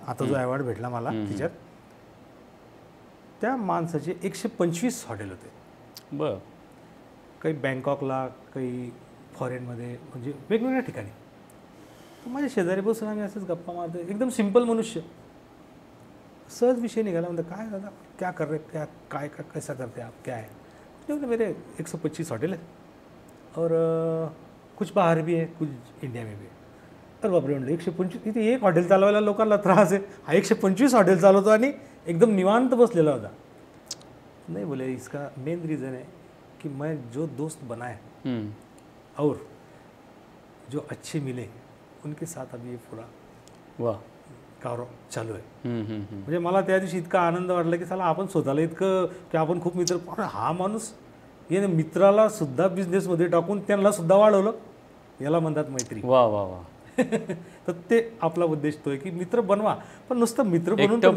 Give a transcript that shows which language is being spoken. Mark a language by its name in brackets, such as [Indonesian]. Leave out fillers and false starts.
[Marathi] आता जो ॲवॉर्ड भेटला मला त्याच्यात, त्या माणसाचे 125 हॉटेल होते. बरं. काही बँकॉकला, काही फॉरेनमध्ये, म्हणजे वेगवेगळ्या ठिकाणी. तर माझ्या शेजारी बसून आम्ही असंच गप्पा मारतो. एकदम सिंपल मनुष्य, सहज विषय निघाला. म्हणतो काय दादा [Hindi] क्या कर रहे, क्या काय का कैसा करते आप, क्या है? बोले मेरे 125 हॉटेल है और कुछ बाहर भी है, कुछ इंडिया में भी है. [Marathi] तर बापरे म्हणलं 125, इथे एक हॉटेल चालवायला लोकांना त्रास आहे, हा 125 हॉटेल चालवतो आणि एकदम निवांत बसलेला होता. [Hindi] नहीं बोले, इसका मेन रीज़न है कि मैं जो दोस्त बनाए और जो अच्छे मिले उनके साथ अभी ये पूरा वाह [Marathi] कार चालू आहे. म्हणजे मला त्या दिवशी इतका आनंद वाटला की चला आपण स्वतःला इतकं की आपण खूप मित्र, हा माणूस याने मित्राला सुद्धा बिझनेसमध्ये टाकून त्यांना सुद्धा वाढवलं, याला म्हणतात मैत्री. वा वा वा. तर ते आपला उद्देश तो आहे की मित्र बनवा, पण नुसतं मित्र बनवून